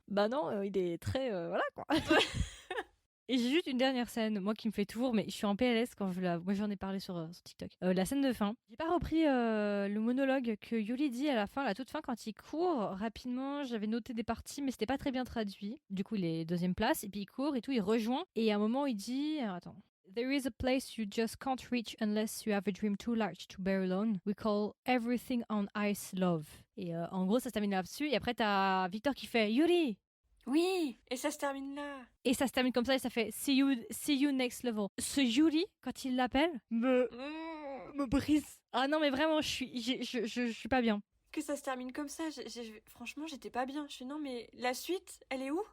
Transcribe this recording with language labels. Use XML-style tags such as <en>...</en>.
<fr>Bah non, il est très, voilà, quoi. Et j'ai juste une dernière scène, moi qui me fait toujours, mais je suis en PLS quand moi j'en ai parlé sur TikTok. La scène de fin. J'ai pas repris le monologue que Yuli dit à la fin, à la toute fin, quand il court rapidement. J'avais noté des parties, mais c'était pas très bien traduit. Du coup, il est deuxième place, et puis il court et tout, il rejoint. Et à un moment, il dit, alors, attends.</fr> <en>There is a place you just can't reach unless you have a dream too large to bear alone. We call everything on ice love.</en> <fr>Et en gros, ça se termine là-dessus. Et après, t'as Victor qui fait Yuri. Oui, et ça se termine là. Et ça se termine comme ça et ça fait</fr> <en>see you next level.</en> <fr>Ce Yuri, quand il l'appelle, me brise. Ah non, mais vraiment, je suis pas bien. Que ça se termine comme ça, franchement, j'étais pas bien. Je suis non, mais la suite, elle est où?</fr>